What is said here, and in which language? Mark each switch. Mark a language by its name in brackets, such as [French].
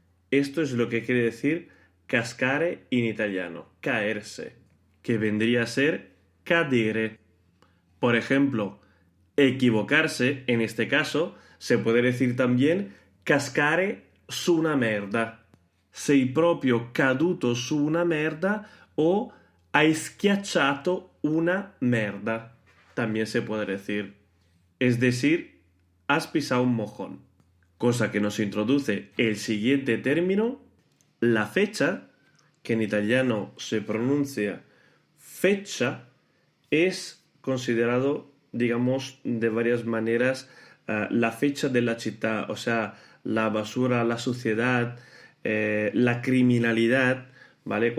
[Spanish] Esto es lo que quiere decir cascare en italiano, caerse, que vendría a ser cadere. Por ejemplo, equivocarse, en este caso, se puede decir también [Italian] cascare su una merda. Sei proprio caduto su una merda o hai schiacciato una merda. [Spanish] También se puede decir. Es decir, has pisado un mojón. Cosa que nos introduce el siguiente término, la fecha, que en italiano se pronuncia fecha, es considerado, digamos, de varias maneras la fecha de la città, o sea, la basura, la suciedad, la criminalidad, ¿vale?